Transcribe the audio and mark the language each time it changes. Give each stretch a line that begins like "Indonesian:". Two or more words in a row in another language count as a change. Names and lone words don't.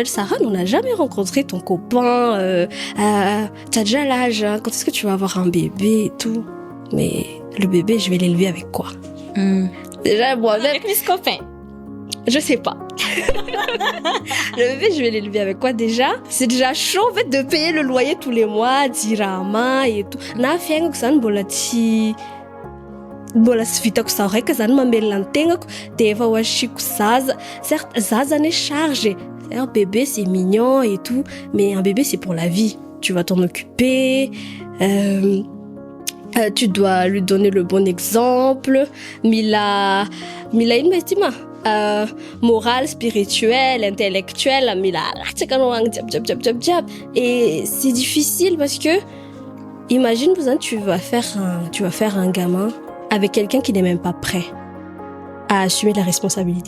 French: Sarane, on n'a jamais rencontré ton copain. T'as déjà l'âge, hein, quand est-ce que tu vas avoir un bébé et tout? Mais le bébé, je vais l'élever avec quoi? Déjà moi-même. Avec mes copains. Je sais pas. Le bébé, je vais l'élever avec quoi déjà? C'est déjà chaud en fait de payer le loyer tous les mois, dirama et tout.
Malagasy: Na fiainako zany mbola tsy vitako za reka zany mamelona ny tegnako de efa hoashiko zaza.
French: Certes, zaza n'est chargé. Un bébé c'est mignon et tout, mais un bébé c'est pour la vie. Tu vas t'en occuper. Tu dois lui donner le bon exemple.
Malagasy: Mila investima.
French: Morale, spirituelle, intellectuelle, et c'est difficile parce que imagine tu vas faire un gamin avec quelqu'un qui n'est même pas prêt à assumer la responsabilité.